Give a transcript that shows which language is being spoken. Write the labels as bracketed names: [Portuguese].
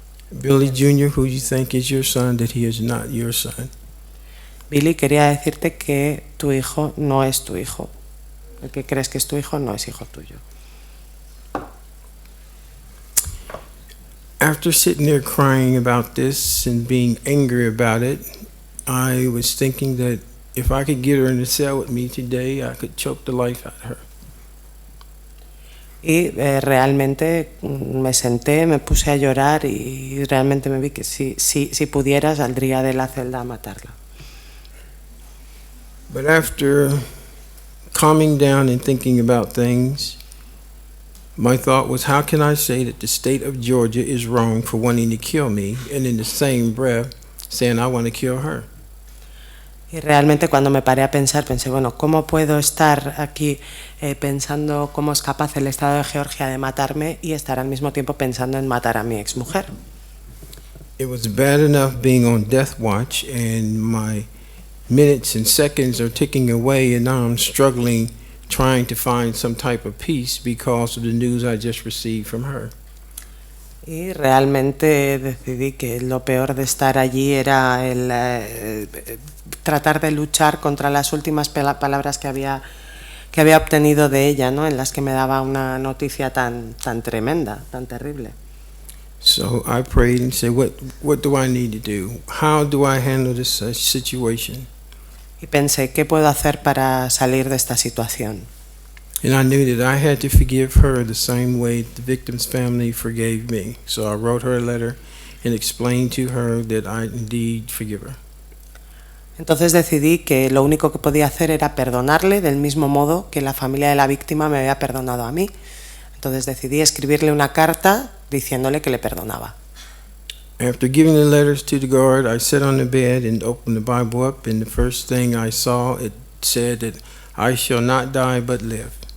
[English] Billy Jr., who you think is your son, that he is not your son. [Spanish] Billy, quería decirte que tu hijo no es tu hijo. El que crees que es tu hijo no es hijo tuyo. [English] After sitting there crying about this and being angry about it, I was thinking that if I could get her in the cell with me today, I could choke the life out of her. [Spanish] Y realmente me senté, me puse a llorar, y realmente me vi que si pudiera saldría de la celda a matarla. [English] But after calming down and thinking about things, my thought was, how can I say that the state of Georgia is wrong for wanting to kill me, and in the same breath saying I want to kill her? [Spanish] Y realmente cuando me paré a pensar, pensé, bueno, ¿cómo puedo estar aquí pensando cómo es capaz el Estado de Georgia de matarme y estar al mismo tiempo pensando en matar a mi exmujer? [English] It was bad enough being on death watch and my minutes and seconds are ticking away, and now I'm struggling trying to find some type of peace because of the news I just received from her. [Spanish] Y realmente decidí que lo peor de estar allí era el tratar de luchar contra las últimas palabras que había obtenido de ella, ¿no? En las que me daba una noticia tan tremenda, tan terrible. [English] So I prayed and said, what do I need to do? How do I handle this situation? [Spanish] Y pensé, ¿qué puedo hacer para salir de esta situación? [English] And I knew that I had to forgive her the same way the victim's family forgave me. So I wrote her a letter and explained to her that I indeed forgive her. [Spanish] Entonces decidí que lo único que podía hacer era perdonarle del mismo modo que la familia de la víctima me había perdonado a mí. Entonces decidí escribirle una carta diciéndole que le perdonaba. [English] After giving the letters to the guard, I sat on the bed and opened the Bible up, and the first thing I saw, it said that I shall not die but live.